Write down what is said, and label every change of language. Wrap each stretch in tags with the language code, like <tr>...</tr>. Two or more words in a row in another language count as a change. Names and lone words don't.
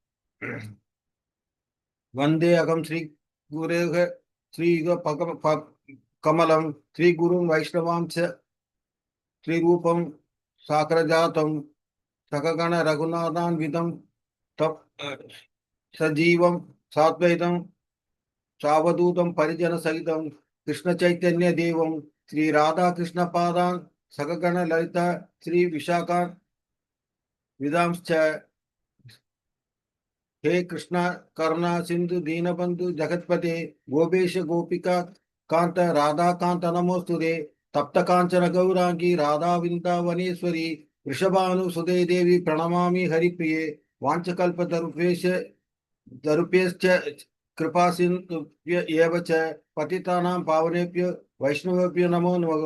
<sa>वन्दे अहं श्री गुरुक श्रीक कमलं श्री गुरु वैष्णवांश्च श्रीरूपं साग्रजातं सहगण रघुनाथान्वितं तं सजीवं साद्वैतं सावधूतं परिजन सहितं कृष्ण चैतन्य देवं श्री राधा कृष्ण पादान् सहगण ललिता श्री विशाखान् वितांश्च. हे कृष्णा करुणा सिंधु दीनबंधु जगतपते गोपेश गोपिका कांत राधा कांत नमोस्तुते तप्त कांचन गौरांगी राधा वृंदावनेश्वरी वृषभानुसुते देवी प्रणमामि हरिप्रिये वाञ्छकल्पतरुभ्यश्च दरुभ्यश्च कृपा सिन्धुभ्य एव च पतितानां पावनेभ्यो वैष्णवेभ्यो नमो नमः.</sa>